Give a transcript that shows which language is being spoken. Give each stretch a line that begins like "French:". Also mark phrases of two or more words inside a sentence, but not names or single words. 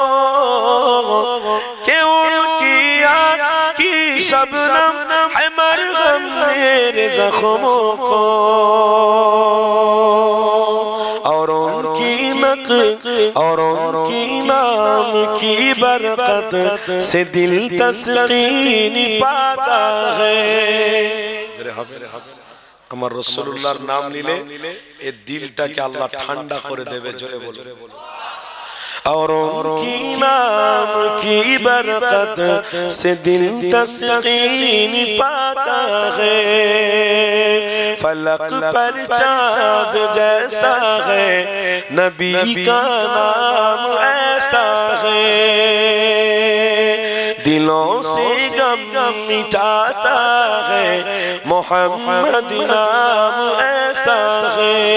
Urdu: کہ ان کی آنکھ کی شبنم ہے مرہم میرے زخموں کو اور ان کی نقل اور ان کی نام کی برکت سے دل تسکین پاتا ہے
Bangla: আমার রাসূলুল্লাহর নাম নিলে এই দিলটাকে আল্লাহ ঠান্ডা করে দেবে জোরে বলো
Urdu: اور ان کی نام کی برکت سے دل تسکین پاتا ہے فلک پر چاند جیسا ہے نبی کا نام ایسا ہے دلوں سے غم مٹاتا ہے محمد نام ایسا ہے